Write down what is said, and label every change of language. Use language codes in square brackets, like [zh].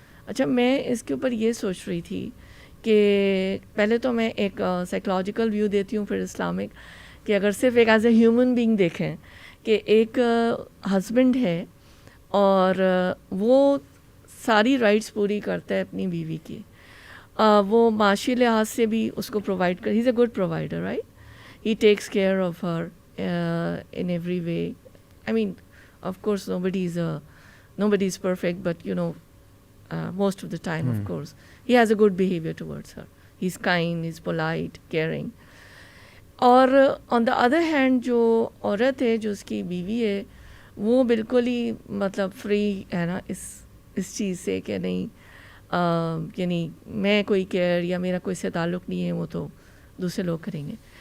[ur] اچھا, میں اس کے اوپر یہ سوچ رہی تھی کہ پہلے تو میں ایک سائیکلوجیکل ویو دیتی ہوں, پھر اسلامک, کہ اگر صرف ایک ایز اے ہیومن بینگ دیکھیں کہ ایک ہسبینڈ ہے اور وہ ساری رائٹس پوری کرتا ہے اپنی بیوی کی, وہ معاشی لحاظ سے بھی اس کو پرووائڈ کر, [en] He is a good provider, right, he takes care of her in every way. I mean, of course nobody is perfect, but you know, most of the time of course he has a good behavior towards her, he's kind, he's polite, caring. [ur] اور [en] on the other hand [ur] جو عورت ہے, جو اس کی بیوی ہے, وہ بالکل ہی مطلب فری ہے نا اس چیز سے کہ نہیں, یعنی میں کوئی کیئر یا میرا کوئی سے تعلق نہیں ہے, وہ تو دوسرے لوگ کریں گے.